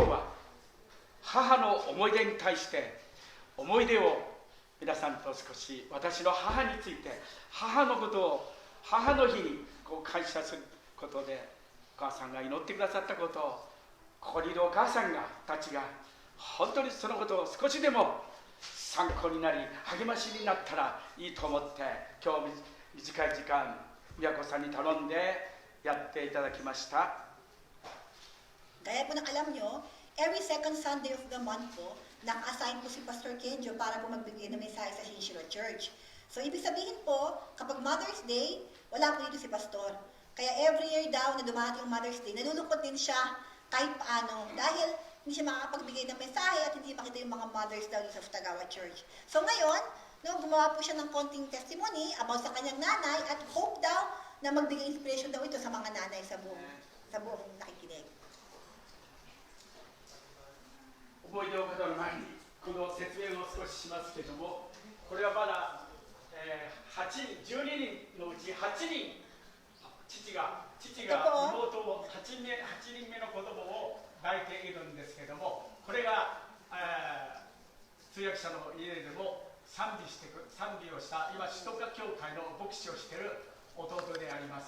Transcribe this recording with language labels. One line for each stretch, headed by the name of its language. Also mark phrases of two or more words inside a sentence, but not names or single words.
Japanese: 日は母の思い出に対して思い出を皆さんと少し私の母について、母のことを母の日にこう感謝することで、お母さんが祈ってくださったことを、ここにいるお母さんたちが本当にそのことを少しでも参考になり励ましになったらいいと思って、今日短い時間宮子さんに頼んでやっていただきました。
Filipino: Gaya po ng alam nyo,
English: every second Sunday of the month
Filipino: po, naka-assign po si Pastor Kenjo para po magbigay ng mensahe sa Shinshiro Church. So, ibig sabihin po, kapag Mother's Day, wala po dito si Pastor. Kaya every year daw na dumating yung Mother's Day, nalulungkot din siya kahit paano. Dahil hindi siya makakapagbigay ng mensahe at hindi makita yung mga mothers daw dito sa Tagawa Church. So ngayon, gumawa po siya ng konting
English: testimony about
Filipino: sa kanyang nanay at hope daw na magbigay inspiration daw ito sa mga nanay sa buong nakikinig.
Japanese: 思い出を語る前にこの説明を少ししますけれども、これはまだ、12人のうち8人、父が妹を8人目の子供を抱いているんですけれども、これが、通訳者の家でも賛美をした今首都化教会の牧師をしている弟であります。